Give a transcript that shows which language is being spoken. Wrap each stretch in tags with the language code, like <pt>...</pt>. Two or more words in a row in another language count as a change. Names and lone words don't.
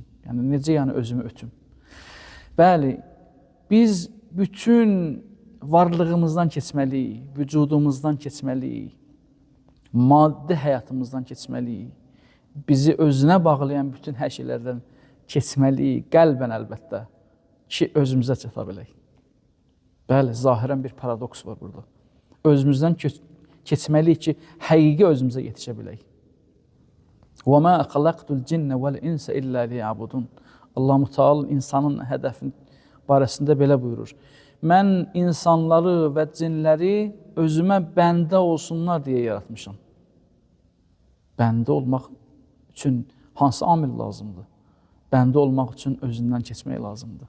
<az>Yəni, necə yəni özümü ötüm? Bəli, biz bütün varlığımızdan keçməliyik, vücudumuzdan keçməliyik, maddi həyatımızdan keçməliyik, bizi özünə bağlayan bütün hər şeylərdən keçməliyik, qəlbən əlbəttə, ki, özümüzə çata bilək. Bəli, zahirən bir paradoks var burada. Özümüzdən keçməliyik ki, həqiqi özümüzə yetişə bilək.</az> <ar>وَمَا أَخَلَقْتُ الْجِنَّ وَالْإِنْسَ إِلَّا لِيَعْبُدُونَ</ar> <az>Allah-u Teala insanın hədəfin barəsində belə buyurur. Mən insanları və cinləri özümə bəndə olsunlar deyə yaratmışam. Bəndə olmaq üçün hansı amil lazımdır? Bəndə olmaq üçün özündən keçmək lazımdır.</az>